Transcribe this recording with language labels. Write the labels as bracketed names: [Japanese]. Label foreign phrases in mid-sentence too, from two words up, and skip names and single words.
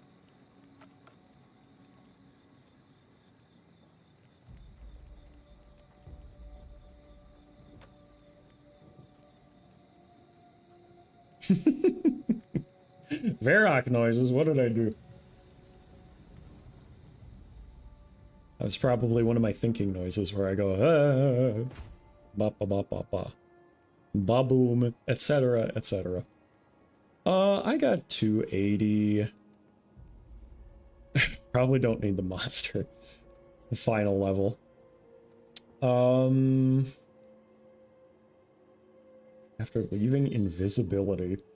[English] Verac noises, what did I do? That was probably one of my thinking noises where I go, ah, ba ba ba ba ba. Ba-boom, etc., etc. I got 280. Probably don't need the monster. The final level. After leaving invisibility.